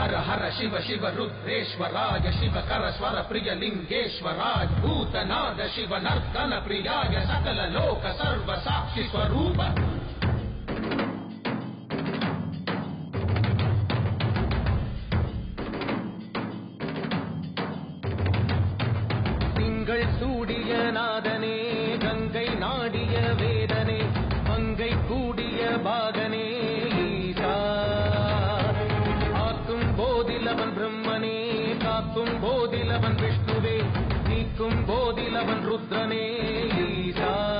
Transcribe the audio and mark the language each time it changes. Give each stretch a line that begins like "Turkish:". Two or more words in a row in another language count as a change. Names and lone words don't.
Sanskrit: हर शिव शिव रुद्रेश्वराय शिवकर स्वर प्रिय लिंगेश्वराय भूतनाद शिव नर्तन प्रियाय सकल लोक सर्व साक्षी स्वरूप
Tamil: திங்கள் சூடிய நாதனே கங்கை நாடிய வேதனே மங்கை கூடிய பாகனே ஈசா ஆக்கும் போதிலவன் பிரம்மனே காக்கும் போதிலவன் விஷ்ணுவே நீக்கும் போதிலவன் ருத்ரனே ஈசா